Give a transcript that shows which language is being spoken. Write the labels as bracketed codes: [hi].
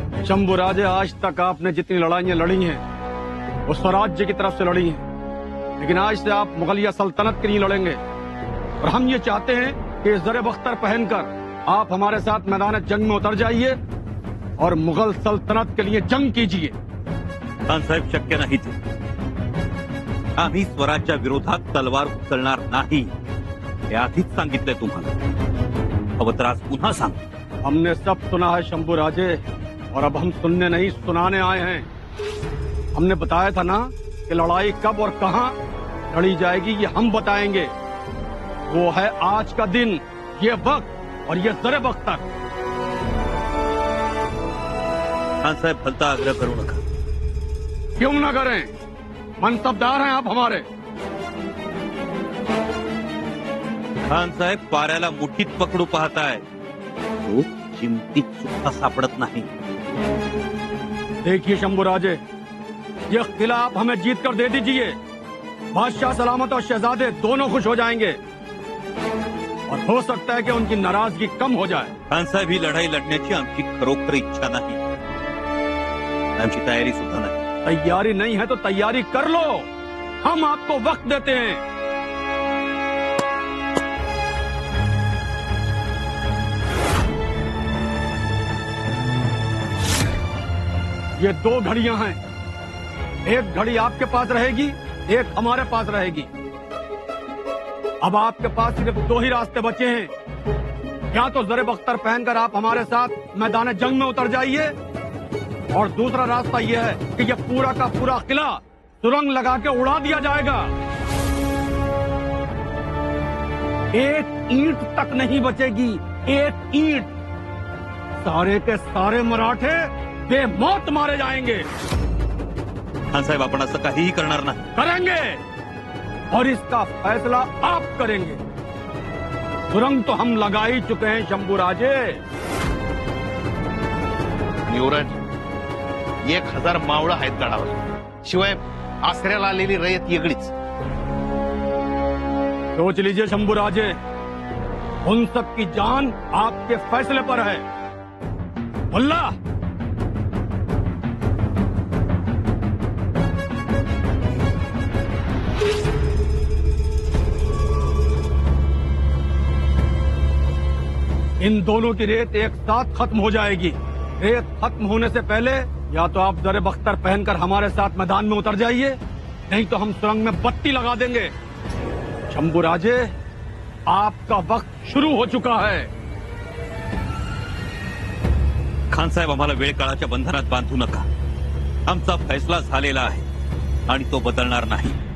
[hi] शंभू राजे, आज तक आपने जितनी लड़ाइयां लड़ी हैं वो स्वराज्य की तरफ से लड़ी हैं, लेकिन आज से आप मुगलिया सल्तनत के लिए लड़ेंगे। और हम ये चाहते हैं कि जरे बख्तर पहनकर आप हमारे साथ मैदान जंग में उतर जाइए और मुगल सल्तनत के लिए जंग कीजिए। [mr] खान साहेब, शक्य नाही ते। आम्ही स्वराज्या विरोधात तलवार उचलणार नाही, हे आधीच सांगितलंय तुम्हाला। हवं तर आज पुन्हा सांग। [hi] हमने सब सुना है शंभू राजे, और अब हम सुनने नहीं सुनाने आए हैं। हमने बताया था ना कि लड़ाई कब और कहां लड़ी जाएगी ये हम बताएंगे। वो है आज का दिन, ये वक्त और ये जरे बख्तर। [mr] खान साहेब, भलता आग्रह करू नका। [hi] क्यों ना करें, मनसबदार हैं आप हमारे। [mr] खान साहेब, पाऱ्याला मुठीत पकडू पाहताय, तो चिमटीत सुद्धा सापडत नाही। [hi] देखिए शंभू राजे, ये किला आप हमें जीत कर दे दीजिए। बादशाह सलामत और शहजादे दोनों खुश हो जाएंगे और हो सकता है कि उनकी नाराजगी कम हो जाए। [mr] खान साहेब, ही लढाई लढण्याची आमची खरोखर इच्छा नाही, आमची तयारी सुद्धा नाही। [hi] तैयारी नहीं है तो तैयारी कर लो, हम आपको वक्त देते हैं। ये दो घड़ियां हैं, एक घड़ी आपके पास रहेगी, एक हमारे पास रहेगी। अब आपके पास सिर्फ दो ही रास्ते बचे हैं, या तो जरे बख्तर पहनकर आप हमारे साथ मैदान जंग में उतर जाइए, और दूसरा रास्ता यह है कि ये पूरा का पूरा किला सुरंग लगा के उड़ा दिया जाएगा। एक ईंट तक नहीं बचेगी, एक ईंट। सारे के सारे मराठे बेमौत मारे जाएंगे। [mr] खान साहेब, आपण असं काहीही करणार नाही। [hi] करेंगे, और इसका फैसला आप करेंगे। सुरंग तो हम लगा ही चुके हैं शंभू राजे। [mr] युवराज, 1000 मावळं आहेत गडावर, शिवाय आसऱ्याला आलेली रयत वेगळीच। [hi] सोच लीजिए शंभू राजे, उन सब की जान आपके फैसले पर है। मुल्ला, इन दोनों की रेत एक साथ खत्म हो जाएगी। रेत खत्म होने से पहले या तो आप जरे बख्तर पहनकर हमारे साथ मैदान में उतर जाइए, नहीं तो हम सुरंग में बत्ती लगा देंगे। शंभू राजे, आपका वक्त शुरू हो चुका है। [mr] खान साहेब, आम्हाला वेळ काळाच्या बंधनात बांधू नका। आमचा फैसला झालेला आहे आणि तो बदलणार नाही।